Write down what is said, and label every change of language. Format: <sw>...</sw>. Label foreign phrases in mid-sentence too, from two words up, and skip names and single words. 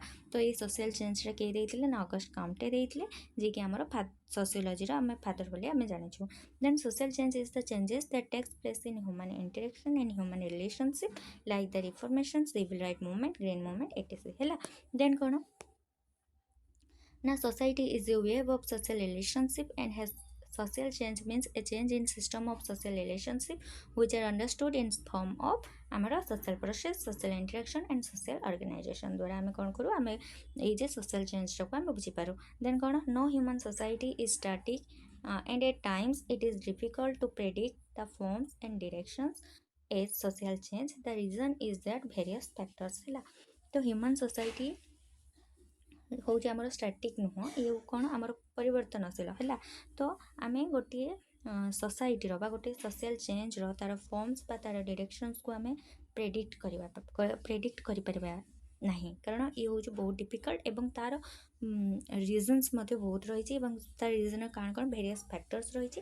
<or>ତ ଏଇ</or> <en>social changeଟା</en> <or>କିଏ ଦେଇଥିଲେ ନା ଅଗଷ୍ଟ କାଉଣ୍ଟେ ଦେଇଥିଲେ, ଯିଏକି ଆମର ସୋସିଓଲୋଜିର ଆମେ ଫାଦର ବୋଲି ଆମେ ଜାଣିଛୁ।</or> <en>Then social change is the changes that takes place in human interaction and human relationship like the reformation, civil right movement, green movement etc ହେଲା। ଦେନ୍</en> <or>କ'ଣ ନା</or> <en>society is a wave of social relationship and has social change means a change in system of social relationship which are understood in form of ଆମର social process, social interaction and social organization</en> <or>ଦ୍ୱାରା ଆମେ କ'ଣ କରୁ, ଆମେ ଏଇ ଯେ social changeଟାକୁ ଆମେ ବୁଝିପାରୁ।</or> <en>ଦେନ୍ କ'ଣ no human society is static and at times it is difficult to predict the forms and directions as social change. The reason is that various factors ହେଲା।</en> <or>ତ</or> <en>human society</en> <or>ହେଉଛି ଆମର ଷ୍ଟାଟିକ୍ ନୁହଁ, ଇଏ କ'ଣ ଆମର ପରିବର୍ତ୍ତନଶୀଳ ହେଲା। ତ ଆମେ ଗୋଟିଏ ସୋସାଇଟିର ବା ଗୋଟିଏ</or> <en>social changeର</en> <or>ତାର ଫର୍ମସ୍ ବା ତାର ଡିରେକ୍ସନ୍ସକୁ ଆମେ ପ୍ରେଡ଼ିକ୍ଟ କରିପାରିବା ନାହିଁ, କାରଣ ଇଏ ହେଉଛି ବହୁତ ଡିଫିକଲ୍ଟ ଏବଂ ତାର ରିଜନ୍ସ ମଧ୍ୟ ବହୁତ ରହିଛି ଏବଂ ତାର ରିଜନ୍ର କ'ଣ କ'ଣ</or> <en>various factors</en> <or>ରହିଛି।</or>